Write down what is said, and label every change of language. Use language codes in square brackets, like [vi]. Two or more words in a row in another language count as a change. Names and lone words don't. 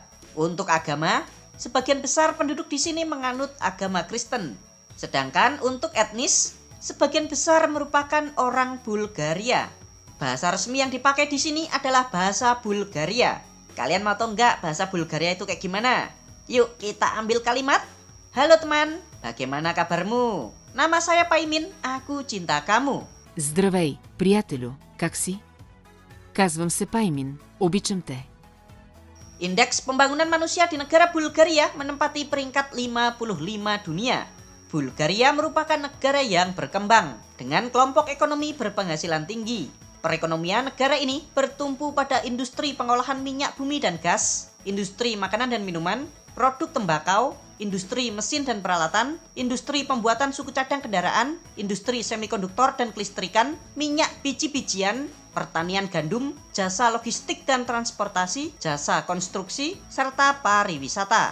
[id] Untuk agama, sebagian besar penduduk di sini menganut agama Kristen, sedangkan untuk etnis, sebagian besar merupakan orang Bulgaria. Bahasa resmi yang dipakai di sini adalah bahasa Bulgaria. Kalian mau tahu nggak bahasa Bulgaria itu kayak gimana? Yuk kita ambil kalimat. Halo teman, bagaimana kabarmu? Nama saya Paimin, aku cinta kamu. [bg] Здравей, приятелю, как си? Казвам се Паймин, обичам те. [id] Indeks pembangunan manusia di negara Bulgaria menempati peringkat 55 dunia. Bulgaria merupakan negara yang berkembang dengan kelompok ekonomi berpenghasilan tinggi. Perekonomian negara ini bertumpu pada industri pengolahan minyak bumi dan gas, industri makanan dan minuman, produk tembakau, industri mesin dan peralatan, industri pembuatan suku cadang kendaraan, industri semikonduktor dan kelistrikan, minyak biji-bijian, pertanian gandum, jasa logistik dan transportasi, jasa konstruksi, serta pariwisata.